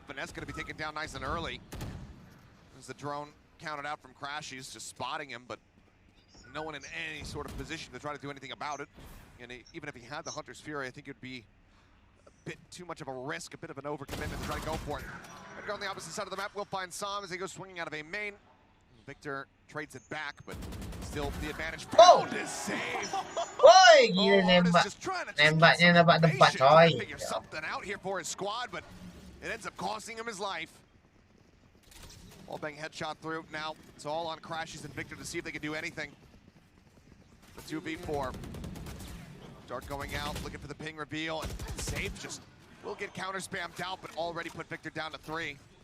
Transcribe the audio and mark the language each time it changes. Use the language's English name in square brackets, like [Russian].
[English] Finesse going to be taken down nice and early. As the drone counted out from Crashies, just spotting him, but no one in any sort of position to try to do anything about it. And even if he had the Hunter's Fury, I think it would be a bit too much of a risk, a bit of an overcommitment to try to go for it. But go on the opposite side of the map, we'll find Sam as he goes swinging out of a main. Victor trades it back, but still the advantage. Found his save. [Indonesian] Woi, gila nembaknya dapat tempat coy. [English] Figure something out here for his squad, but it ends up costing him his life. Wallbang headshot through. Now it's all on Crashies and Victor to see if they can do anything. The 2v4. Dart going out, looking for the ping reveal, and Safe just will get counter spammed out, but already put Victor down to 3.